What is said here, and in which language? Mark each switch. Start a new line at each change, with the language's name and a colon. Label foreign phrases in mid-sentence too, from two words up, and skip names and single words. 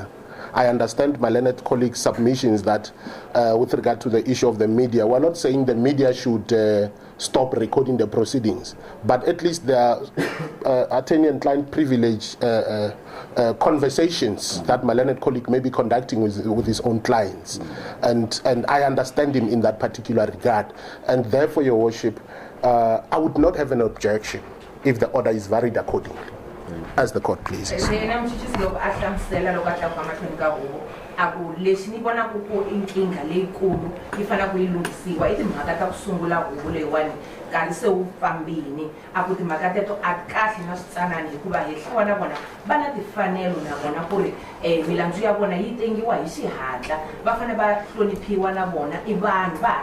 English: I understand my learned colleagues' submissions that with regard to the issue of the media, we're not saying the media should stop recording the proceedings, but at least there are attorney and client privilege conversations that my learned colleague may be conducting with his own clients, and I understand him in that particular regard, and therefore, Your Worship, I would not have an objection if the order is varied accordingly, as the court pleases.
Tsonga: Aku lexi ni vona ku inkingha leyikulu yi fanele ku yi lunghisiwa i timhaka ta ku sungula huvo leyiwani nkarhi se wu fambini a ku timhaka teto a kahle na switsanani hikuva hehliwa na vona va na timfanelo na vona ku ri milandzu ya vona yi tengiwa hi xihatla va fanele va hloniphiwa na vona i vanhu va ha